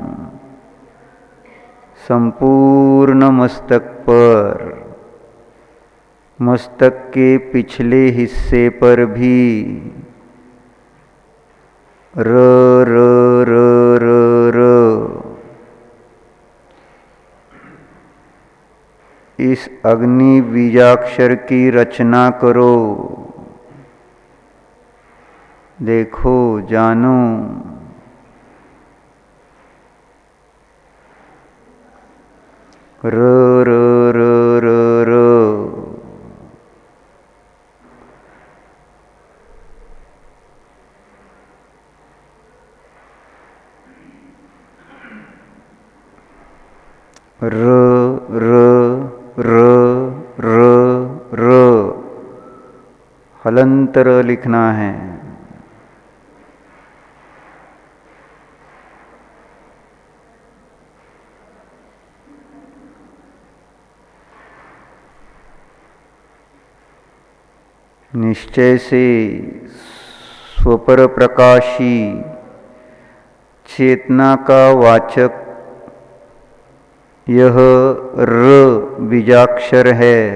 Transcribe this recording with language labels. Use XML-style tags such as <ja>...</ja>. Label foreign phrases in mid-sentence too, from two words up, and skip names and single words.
<hi>संपूर्ण मस्तक पर, मस्तक के पिछले हिस्से पर भी र र र र र, इस अग्नि बीजाक्षर की रचना करो। देखो, जानो। र र र र र, र र र र र, हलंतर लिखना है। निश्चय से स्वपर प्रकाशी चेतना का वाचक यह र बीजाक्षर है।</hi>